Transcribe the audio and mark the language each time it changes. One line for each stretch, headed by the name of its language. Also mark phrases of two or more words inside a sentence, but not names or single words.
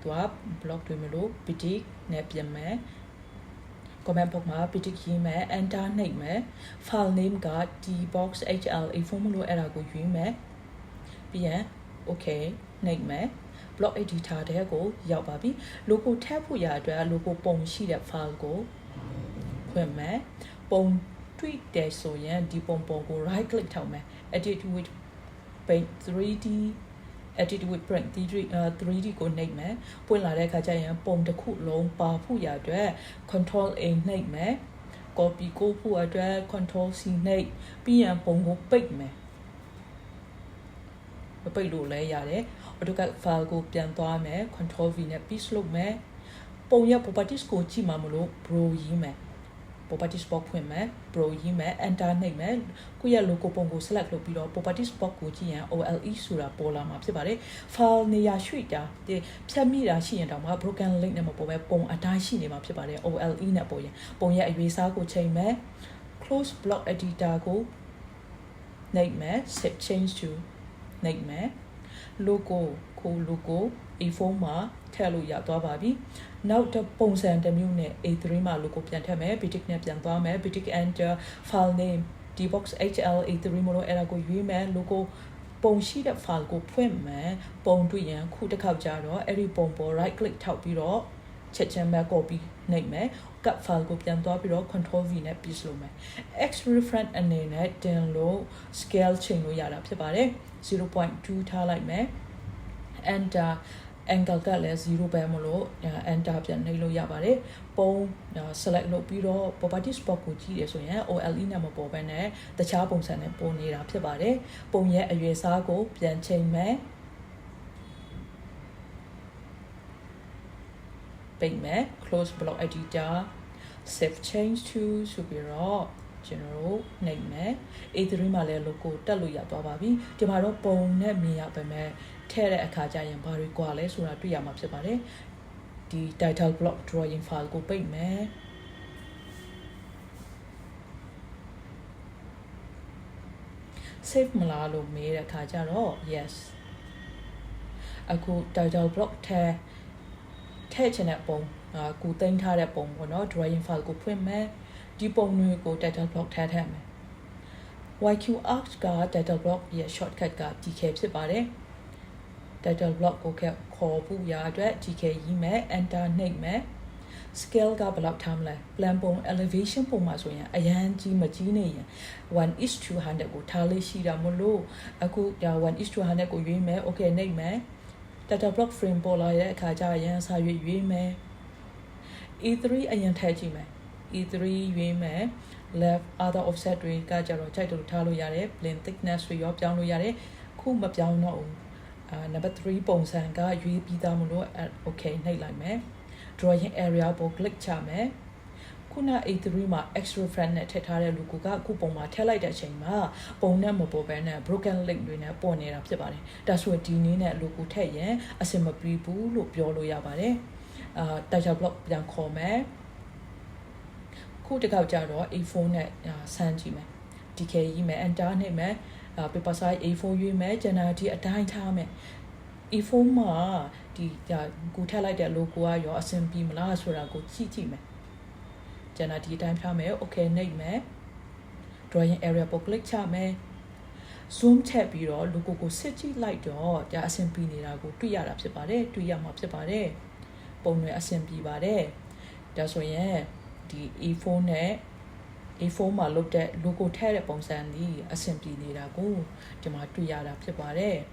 Burmese: က block တွေမလို့ boutique နဲ့ပြင်မယ်
English: comment box
Burmese: မှာ boutique ရေးမယ် enter နှိပ်မယ်
English: file name
Burmese: က dbox HL4 မလို့အဲ့ဒါ ကိုရွေးမယ်ပြီးရင် okay နှိပ်မယ်
English: block editor
Burmese: တဲ့ကိုရောက်ပါပြီ logo ထည့်ဖို့ရအတွက် logo ပုံရှိတဲ့ file ကိုဖွင့်မယ်ပုံတွေ့တယ်ဆိုရင်ဒီပုံကို
English: right click
Burmese: ထောက်မယ်
English: edit with paint 3D edit with print 3D
Burmese: ကိုနှိပ်မယ်ပွင့်လာတဲ့အခါကျရင်ပုံတစ်ခုလုံးပါဖို့ရအတွက်
English: control A
Burmese: နှိပ်မယ် copy ကိုဖို့အတွက်
English: control C
Burmese: နှိပ်ပြီးရင်ပုံကိုပိတ်မယ် ပိတ်လို့လည်းရတယ်
English: AutoCAD file
Burmese: ကိုပြန်သွားမယ်
English: control V
Burmese: နဲ့ paste လုပ်မယ်ပုံရ properties ကိုကြည့်မှမလို့ bro ရေးမယ်
English: properties box
Burmese: ဖွင့်မယ် bro ရေးမယ် enter နှိပ်မယ်ကိုယ့်ရဲ့ logo ပုံကို select လုပ်ပြီးတော့
English: properties box
Burmese: ကိုကြည့်ရင် OLE ဆိုတာပေါ်လာမှာဖြစ်ပါတယ် file နေရာရွှေ့တာဖြတ်မိတာရှိရင်တောင်မှ
English: broken link
Burmese: နဲ့မပေါ်ပဲပုံအတိုင်းရှိနေမှာ ဖြစ်ပါတယ် OLE နဲ့ပေါ်ရင်ပုံရဲ့အရွေးစားကိုချိန်မယ်
English: close block editor
Burmese: ကိုနှိပ်မယ်
English: set change to
Burmese: နှိပ်မယ် logo ကို logo A4 မှာထည့်လို့ရသွားပါပြီနောက်တစ်ပုံစံတစ်မျိုးနဲ့ A3 မှာ logo ပြန်ထည့်မယ် boutique နဲ့ပြန်သွားမယ် boutique
English: enter file name dbox HL A3
Burmese: မလို့အဲ့ဒါကိုရွေးမယ် logo ပုံရှိတဲ့ file ကိုဖွင့်မယ်ပုံတွေ့ရင်ခုတစ်ခေါက်ကြာတော့ အဲ့ဒီပုံပေါ်
English: right click
Burmese: ထောက်ပြီးတော့ချက်ချင်းပဲ copy နှိပ်မယ်
English: cut file
Burmese: ကိုပြန်သွားပြီးတော့
English: control V
Burmese: နဲ့ paste လုပ်မယ်
English: X reference
Burmese: အနေနဲ့တင်လို့ scale ချိန်လို့ရတာဖြစ်ပါတယ် 0.2 ထားလိုက်မယ် enter angle ကလည်း0ပဲမလို့ enter ပြန်နှိပ်လို့ရပါတယ်ပုံ select လုပ်ပြီးတော့
English: properties box
Burmese: ကိုကြည့်ရဆိုရင် OLE နဲ့မပေါ်ဘဲနဲ့တခြားပုံစံနဲ့ပေါ်နေတာဖြစ်ပါတယ်ပုံရဲ့အရွယ်စားကိုပြန်ချိန်မယ် ပိတ်မယ်
English: close block editor save change to
Burmese: ဆိုပြီးတော့ကျွန်တော်တို့နှိပ်မယ် A3 မှာလည်း logo တက်လို့ရသွားပါပြီဒီမှာတော့ပုံနဲ့မြင်ရပါမယ်ထည့်တဲ့အခါကျရင်ဘာတွေကွာလဲဆိုတာတွေ့ရမှာဖြစ်ပါတယ်ဒီ
English: title block drawing file
Burmese: ကိုပိတ်မယ် save မလားလို့မေးတဲ့အခါကျတော့ yes အခု
English: title block
Burmese: ထည့်ချင်တဲ့ပုံကိုတင်ထားတဲ့ ပုံပေါ့နော်
English: drawing file
Burmese: ကိုဖွင့်မယ်ဒီပုံတွေကို
English: title block
Burmese: ထည့်မယ်
English: YQ arc
Burmese: က
English: title block
Burmese: ရဲ့ shortcut က TK ဖြစ်ပါတယ်
English: title block
Burmese: ကိုခေါ်ဖို့ရအတွက် TK ရေးမယ် enter နှိပ်မယ် scale ကဘယ်လောက်ထားမလဲ plan ပုံ elevation ပုံမှာဆိုရင်အရန်ကြီးမကြီးနေရင် 1:100 ကို ထားလေးရှိတာမလို့အခုဒါ 1:100 ကိုရွေးမယ် okay နှိပ်မယ်
English: title block frame
Burmese: ပေါ်လာတဲ့အခါကျရင်စာရွေးမယ် E3 အရင်ထည့်ကြည့်မယ် E3 ရွေးမယ်
English: left other offset
Burmese: တွေကကြတော့ကြိုက်တယ်လို့ထားလို့ရတယ်
English: plane thickness
Burmese: တွေရောပြောင်းလို့ရတယ်ခုမပြောင်းတော့ဘူး
English: number 3
Burmese: ပုံစံကရွေးပြီးသား မလို့ okay နှိပ်လိုက်မယ်
English: drawing area
Burmese: ပေါ် click ချမယ်ခုန A3 မှာ
English: extra friend
Burmese: နဲ့ထည့်ထားတဲ့ logo ကအခုပုံမှာထည့်လိုက်တဲ့အချိန်မှာပုံနဲ့မပေါ်ဘဲနဲ့
English: broken link
Burmese: တွေနဲ့ပေါ်နေတာဖြစ်ပါတယ်ဒါဆို ဒီနည်းနဲ့ logo ထည့်ရင်အဆင်မပြေဘူးလို့ပြောလို့ရပါတယ်
English: title block
Burmese: ပြန်ခေါ်မယ်ခုတစ်ခေါက်ကြတော့ A4 နဲ့ဆန်းကြည့်မယ် DK ရေးမယ် enter နှိပ်မယ်
English: paper size A4
Burmese: ရွေးမယ် generality အတိုင်းထားမယ် A4 မှာဒီကိုထည့်လိုက်တဲ့ logo ကရောအဆင်ပြေမ လားဆိုတာကိုကြည့်မယ် generality အတိုင်းထားမယ် okay နှိပ်မယ်
English: drawing area
Burmese: ပေါ် click ချမယ် zoom ထည့်ပြီးတော့ logo ကိုစစ်ကြည့်လိုက်တော့ဒါအဆင်ပြေနေတာကိုတွေ့ရတာဖြစ်ပါတယ်တွေ့ရမှာဖြစ်ပါတယ်ပုံတွေအဆင်ပြေပါတယ်ဒါဆိုရင်ဒီ A4 နဲ့ A4 မှာလုပ်တဲ့ logo ထည့်တဲ့ပုံစံကြီးအဆင်ပြေနေတာကိုဒီမှာတွေ့ရတာဖြစ်ပါတယ်